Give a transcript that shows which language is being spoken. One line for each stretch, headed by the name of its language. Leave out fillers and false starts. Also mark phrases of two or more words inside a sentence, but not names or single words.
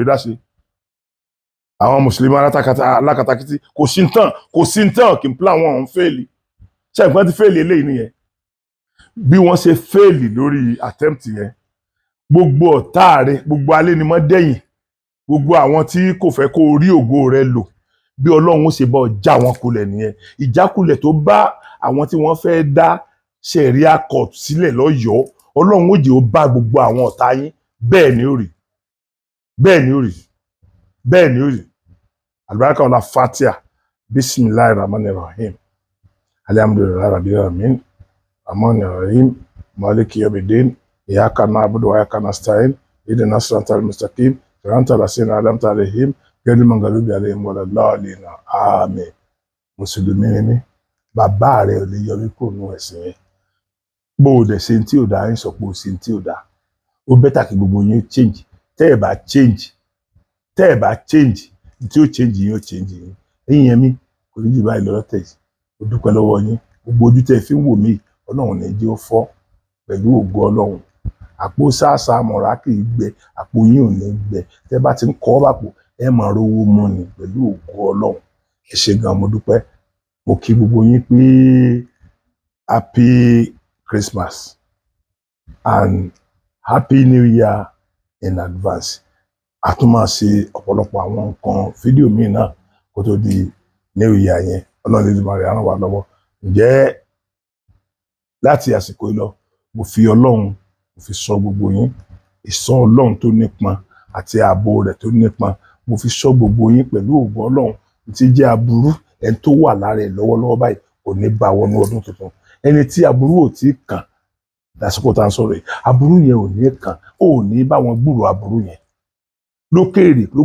Yoruba: dá sí àwọn mùsùlùmí alákatakítí kò sí ntàn kí n plan wọn ń fẹ́ẹ̀lì ṣé nǹkan ti fẹ́ẹ̀lì eléyìí nìyẹn bí wọ́n ṣe fẹ́ẹ̀lì lórí attempt yẹn gbogbo ọ̀tá rẹ gbogbo alénimọ́dẹ́yìn gbogbo àwọn tí kò fẹ́ kó rí ògo rẹ lò bí Ọlọ́run ó ṣe bá já wọn kulẹ̀ nìyẹn ìjákulẹ̀ tó bá àwọn tí wọ́n fẹ́ dá Sharia court sílẹ̀ lọ́yọ̀ọ́ Ọlọ́run ó jẹ́ ó bá gbogbo àwọn ọ̀tá yín bẹ́ẹ̀ ni ó rí albaraka ọ̀la fatia
Arabic: بسم الله الرحمن الرحيم الحمد لله رب العالمين الرحمن الرحيم مالك يوم الدين إياك نعبد وإياك نستعين اهدنا الصراط المستقيم صراط الذين أنعمت عليهم غير المغضوب عليهم ولا الضالين
Yoruba: àmín mùsùlùmí ni bàbá rẹ ò lè yọrí kúrò nínú ẹ̀sìn yẹn bó o dẹ̀ ṣe tí ò dáa ń sọ pé o ṣe tí ò dáa ó bẹ́tà kí gbogbo yín change tẹ́ ẹ̀ bá change tí ó change yín ó change yín ẹ̀yin yẹn mi kò ní jù báyìí lọ́rọ̀ tẹ̀ ó dúpẹ́ lọ́wọ́ yín gbogbo ojú tẹ́ fi ń wò mí Ọlọ́run ní jẹ́ ó fọ́ pẹ̀lú ògo Ọlọ́run àpò sáàsà mọ̀ra kì í gbẹ àpò yín ò ní gbẹ tẹ́ bá ti ń kọ́ bàpò ẹ máa rówó mú ni pẹ̀lú ògo Ọlọ́run ẹ ṣé gan mo dúpẹ́ mo kí gbogbo yín pé
English: happy Christmas and happy New Year in advance
Yoruba: a tún máa ṣe ọ̀pọ̀lọpọ̀ àwọn nǹkan fídíò míì náà kó tó di New Year yẹn Ọlọ́run lè máa ràn wá lọ́wọ́ ǹjẹ́ láti àsìkò yìí lọ mo fi Ọlọ́run mo fi ṣọ́ gbogbo yín ìṣọ́ Ọlọ́run tó nípọn àti ààbò rẹ̀ tó nípọn mo fi ṣọ́ gbogbo yín pẹ̀lú ògo Ọlọ́run tí jẹ́ aburú ẹni tó wà lára ẹ̀ lọ́wọ́lọ́wọ́ báyìí kò ní bá wọnú ọdún tuntun ẹni tí aburú ò tí kàn lásìkò tá à ń sọ̀rọ̀ yìí aburú yẹn ò ní kàn ó ní bá wọn gbúrò aburú yẹn lókèèrè